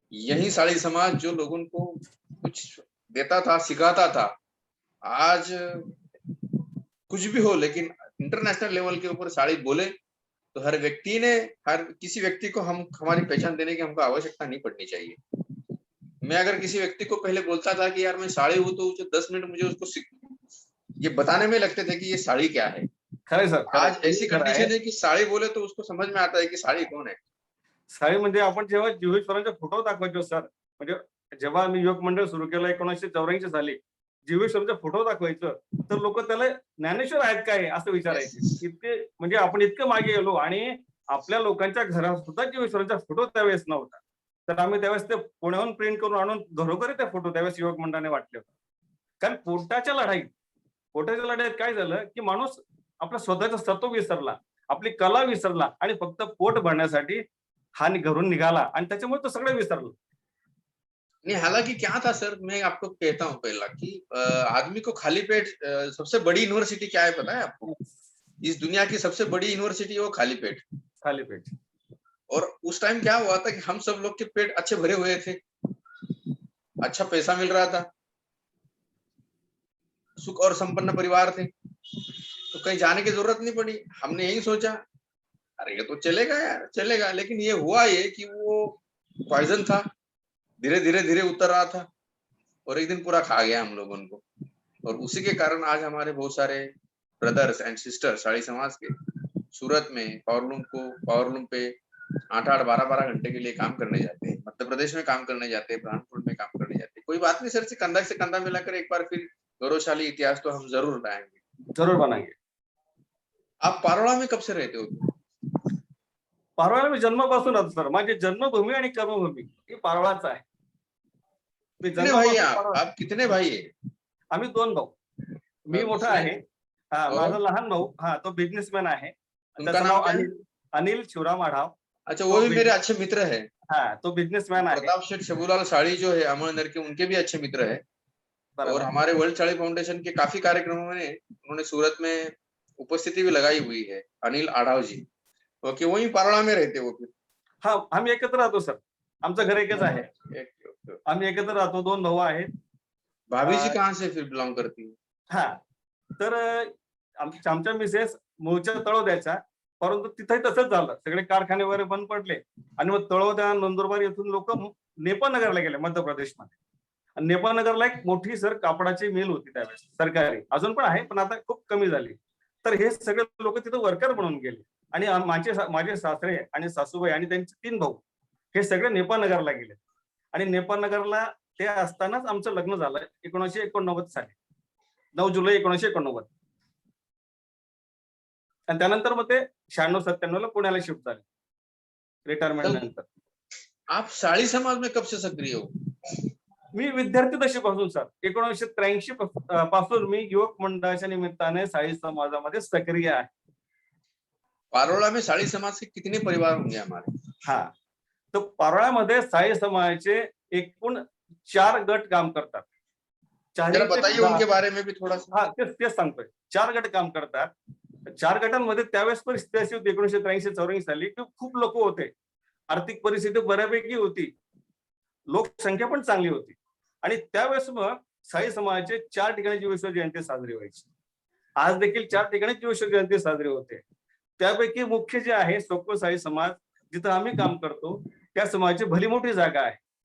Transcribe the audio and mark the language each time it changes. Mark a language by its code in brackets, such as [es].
[hi] यही साड़ी समाज जो लोगों को कुछ देता था, सिखाता था, आज कुछ भी हो, लेकिन इंटरनेशनल लेवल के ऊपर साड़ी बोले तो हर किसी व्यक्ति को हम हमारी पहचान देने की हमको आवश्यकता नहीं पड़नी चाहिए। मैं अगर किसी व्यक्ति को पहले बोलता था कि यार मैं साड़ी हूं, तो 10 मिनट मुझे उसको ये बताने में लगते थे कि ये साड़ी क्या है। [mr] खरंय सर, [hi] आज ऐसी [mr] खरं आहे. [hi] कंडीशन है कि साड़ी बोले तो उसको समझ में आता है कि साड़ी कौन है। [mr] साडी म्हणजे आपण जेव्हा ज्युएश सरांचे फोटो दाखवायचो सर, म्हणजे जेव्हा आम्ही युवक मंडळ सुरू केलं 1984 साली, जीवेश्वरांचा फोटो दाखवायचं तर लोक त्याला ज्ञानेश्वर आहेत काय असं विचारायचे. इतके म्हणजे आपण इतकं मागे गेलो आणि आपल्या लोकांच्या घरात सुद्धा जीवेश्वरांचा फोटो त्यावेळेस नव्हता. तर आम्ही त्यावेळेस ते पुण्याहून प्रिंट करून आणून घरोघरी ते फोटो त्यावेळेस युवक मंडळाने वाटले होते. कारण पोटाच्या लढाईत काय झालं की माणूस आपला स्वतःचं सत्व विसरला, आपली कला विसरला आणि फक्त पोट भरण्यासाठी हा घरून निघाला आणि त्याच्यामुळे तो सगळं विसरला. [hi] नहीं, हालांकि क्या था सर, मैं आपको कहता हूँ पहला कि आदमी को खाली पेट सबसे बड़ी यूनिवर्सिटी क्या है पता है आपको? इस दुनिया की सबसे बड़ी यूनिवर्सिटी है वो खाली पेट। खाली पेट। और उस टाइम क्या हुआ था कि हम सब लोग के पेट अच्छे भरे हुए थे, अच्छा पैसा मिल रहा था, सुख और संपन्न परिवार थे, तो कहीं जाने की जरूरत नहीं पड़ी। हमने यही सोचा अरे ये तो चलेगा यार, चलेगा। लेकिन ये हुआ ये कि वो पॉइजन था, धीरे धीरे धीरे उतर रहा था और एक दिन पूरा खा गया हम लोगों को। और उसी के कारण आज हमारे बहुत सारे ब्रदर्स एंड सिस्टर्स साड़ी समाज के सूरत में पावरलूम पे 8-8, 12-12 घंटे के लिए काम करने जाते हैं, मध्य प्रदेश में काम करने जाते हैं, ब्रह्मपुर में काम करने जाते हैं। कोई बात नहीं सर, से कंधा मिलाकर एक बार फिर गौरवशाली इतिहास तो हम जरूर लाएंगे, जरूर बनाएंगे। आप पारोळा में कब से रहते हो? [mr] पारोळ्याला मी जन्मापासून राहतो सर. माझी जन्मभूमी आणि कर्मभूमी ही पारोळाच आहे. [hi] कितने भाई आप कितने भाई है? [mr] आम्ही 2 भाऊ. मी मोठा आहे. हा, माझा लहान भाऊ तो बिझनेसमॅन आहे. त्याचं नाव अनिल शिवराम आढाव. [hi] अच्छा, वो भी मेरे अच्छे मित्र है। हाँ, तो बिजनेसमैन है। प्रताप शेठ शबूलाल साड़ी जो है अमरनगर के, उनके भी अच्छे मित्र है। और हमारे वर्ल्ड साड़ी फाउंडेशन के काफी कार्यक्रमों में उन्होंने सूरत में उपस्थिति भी लगाई हुई है, अनिल आढाव जी। ओके, वही पारोळा में रहते वो फिर? [mr] हाँ, आम्ही एकत्र राहतो सर. आमचं घर एकच आहे. आम्ही एकत्र राहतो, 2 भाऊ आहेत. [hi] भाभी जी कहाँ से फिर बिलोंग करती है? [mr] हा, तर आमच्या मिसेस मूळच्या तळोद्याच्या, परंतु तिथेही तसंच झालं. सगळे कारखाने वगैरे बंद पडले आणि मग तळोदा नंदुरबार येथून लोक नेपाळनगरला गेले मध्य प्रदेशमध्ये. नेपाळनगरला एक मोठी सर कापडाची मिल होती त्यावेळेस सरकारी, अजून पण आहे पण आता खूप कमी झाली. तर हे सगळे लोक तिथे वर्कर म्हणून गेले आणि माझे सासरे आणि सासूबाई आणि त्यांचे 3 भाऊ हे सगळे नेपाळनगरला गेले. आणि नेपाळनगरला ते असतानाच आमचं लग्न झालं 1989 साली, 9 जुलै 1989. आणि त्यानंतर मग ते 96-97 ला पुण्याला शिफ्ट झाले रिटायरमेंट नंतर. [hi] आप साड़ी समाज में कब से सक्रिय हो? [mr] मी विद्यार्थी दशेपासून सर 1983 पासून मी युवक मंडळाच्या निमित्ताने साडी समाजामध्ये सक्रिय आहे. [hi] पारोळा में साड़ी समाज के कितने परिवार होंगे हमारे? [mr] हा, तो पारोळ्यामध्ये साडी समाजाचे एकूण 4 गट काम करतात. [hi] जरा बताइए उनके बारे में भी थोड़ा सा. [mr] हा, तेच सांगतोय. 4 गट काम करतात. 4 गटांमध्ये त्यावेळेस परिस्थिती अशी होती 1983-84 साली की खूप लोक होते, आर्थिक परिस्थिती बऱ्यापैकी होती, लोकसंख्या पण चांगली होती. आणि त्यावेळेस मग साई समाजाचे 4 ठिकाणी जीवेश्वर जयंती साजरी व्हायची. आज देखील 4 ठिकाणी जीवेश्वर जयंती साजरी होते. त्यापैकी मुख्य जे आहे सोको साई समाज, जिथं आम्ही काम करतो त्या समाजाची भली मोठी जागा आहे.